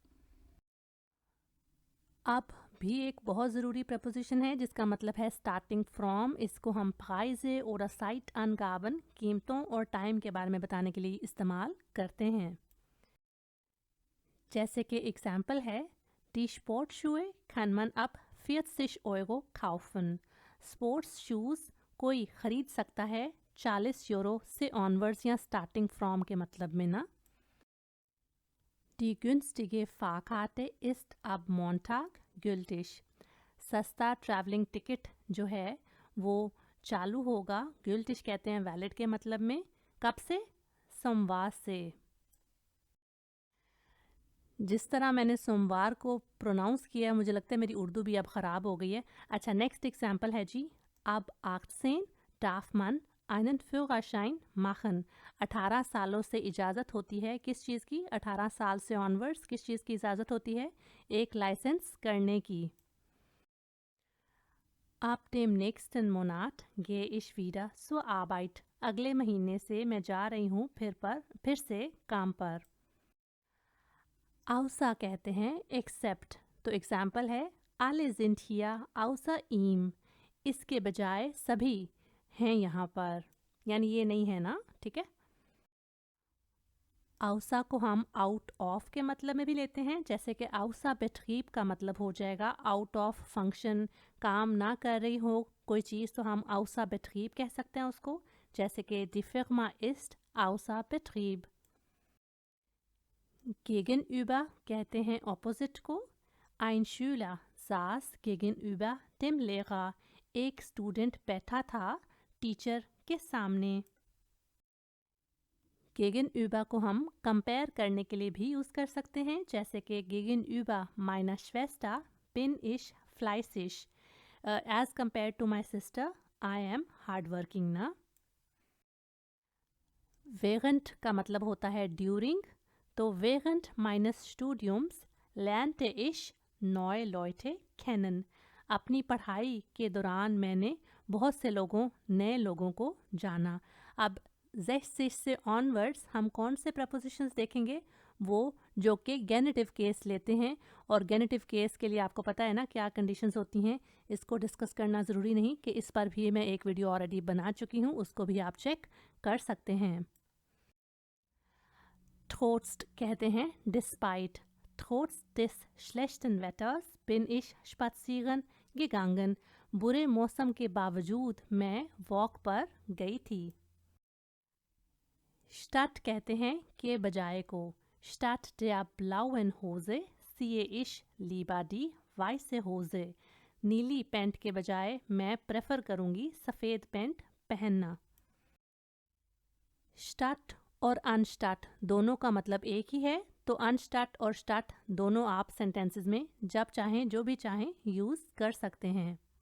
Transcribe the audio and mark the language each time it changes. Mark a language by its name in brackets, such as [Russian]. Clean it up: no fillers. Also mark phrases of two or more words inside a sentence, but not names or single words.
[Urdu] اب بھی ایک بہت ضروری پریپوزیشن ہے جس کا مطلب ہے [English] starting from. [Urdu] اس کو ہم پرائزے اور سائٹ انگاون، قیمتوں اور ٹائم کے بارے میں بتانے کے لیے استعمال کرتے ہیں. جیسے کہ ایگزامپل ہے, [German] Die Sportschuhe kann man ab 40 Euro kaufen। [English] sports shoes [Urdu] کوئی خرید سکتا ہے 40 یورو سے آنورڈز یا [English] starting from [Urdu] کے مطلب میں نا. [German] Die günstige Fahrkarte ist ab Montag gültig। [Urdu] سستا [English] travelling ticket [Urdu] جو ہے وہ چالو ہوگا، gültig کہتے ہیں ویلڈ کے مطلب میں، کب سے، سوموار سے. جس طرح میں نے سوموار کو پروناؤنس کیا، مجھے لگتا ہے میری اردو بھی اب خراب ہو گئی ہے. اچھا، نیکسٹ ایگزامپل ہے جی, [German] अब 18 darf man einen Führerschein machen। [Urdu] 18 سالوں سے اجازت ہوتی ہے کس چیز کی، 18 سال سے آنورڈز کس چیز کی اجازت ہوتی ہے، ایک لائسنس کرنے کی. [German] Ab dem nächsten Monat gehe ich wieder zur Arbeit। [Urdu] اگلے مہینے سے میں جا رہی ہوں پھر سے کام پر. außer کہتے ہیں except, تو ایگزامپل ہے [German] alle sind hier außer ihm। [Urdu] اس کے بجائے سبھی ہیں یہاں پر، یعنی یہ نہیں ہے نا، ٹھیک ہے. außer کو ہم [English] out of [Urdu] کے مطلب میں بھی لیتے ہیں، جیسے کہ [German] außer Betrieb [Urdu] کا مطلب ہو جائے گا [English] out of function, [Urdu] کام نا کر رہی ہو کوئی چیز تو ہم [German] außer Betrieb [Urdu] کہہ سکتے ہیں اس کو، جیسے کہ [German] die Firma ist außer Betrieb। [Urdu] Gegenüber کہتے ہیں opposite کو. [German] Ein Schüler saß gegenüber dem Lehrer, [Urdu] ایک اسٹوڈنٹ بیٹھا تھا ٹیچر کے سامنے. Gegenüber کو ہم کمپیئر کرنے کے لیے بھی یوز کر سکتے ہیں، جیسے کہ [German] Gegenüber meiner Schwester bin ich fleißig, [English] as compared to my sister I am hardworking ना। [German] Während [Urdu] کا مطلب ہوتا ہے [German] during, तो während meines Studiums lernte ich neue Leute kennen, [Urdu] اپنی پڑھائی کے دوران میں نے بہت سے نئے لوگوں کو جانا. اب 60 سے آنورڈز ہم کون سے پریپوزیشنز دیکھیں گے، وہ جو کہ گینیٹو کیس لیتے ہیں، اور گینیٹو کیس کے لیے آپ کو پتا ہے نا کیا کنڈیشنز ہوتی ہیں، اس کو ڈسکس کرنا ضروری نہیں کہ اس پر بھی میں ایک ویڈیو آلریڈی بنا چکی ہوں، اس کو بھی آپ چیک کر سکتے ہیں. Trotz کہتے ہیں despite, [German] trotz des schlechten Wetters bin ich spazieren gegangen, [Urdu] برے موسم کے باوجود میں واک پر گئی تھی. Statt کہتے ہیں کے بجائے کو, [German] statt der blauen Hose ziehe ich lieber die weiße Hose, [Urdu] نیلی پینٹ کے بجائے میں پریفر کروں گی سفید پینٹ پہننا. Statt اور انسٹارٹ دونوں کا مطلب ایک ہی ہے، تو انسٹارٹ اور اسٹارٹ دونوں آپ سینٹینسز میں جب چاہیں جو بھی چاہیں یوز کر سکتے ہیں.